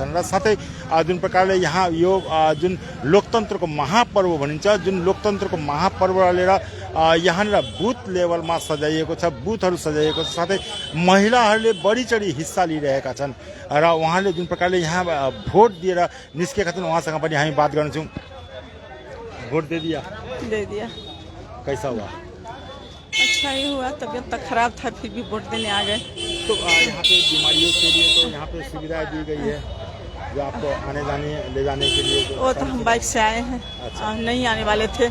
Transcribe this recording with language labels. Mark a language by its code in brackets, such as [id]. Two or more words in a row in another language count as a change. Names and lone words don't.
[ne] र साथै जुन प्रकारले यहाँ यो जुन लोकतन्त्रको महापर्व भनिन्छ, जुन लोकतन्त्रको महापर्व लिएर यहाँनिर बुथ लेभलमा सजाइएको छ, बुथहरू सजाइएको छ, साथै महिलाहरूले बढी चढी हिस्सा लिइरहेका छन्। र उहाँले जुन प्रकारले यहाँ भोट दिएर निस्केका छन्, उहाँसँग पनि हामी बात गर्छौँ। [hi] भोट दे दिया? दे दिया। कैसा हुआ? अच्छा ही हुआ, तबीयत तो खराब था फिर भी वोट देने आ गए। तो यहाँ पे बीमारियों के लिए तो यहाँ पे सुविधाएं दी गई है, जो आपको आने जाने ले जाने के लिए? वो तो हम बाइक से आए हैं। अच्छा। नहीं आने वाले थे।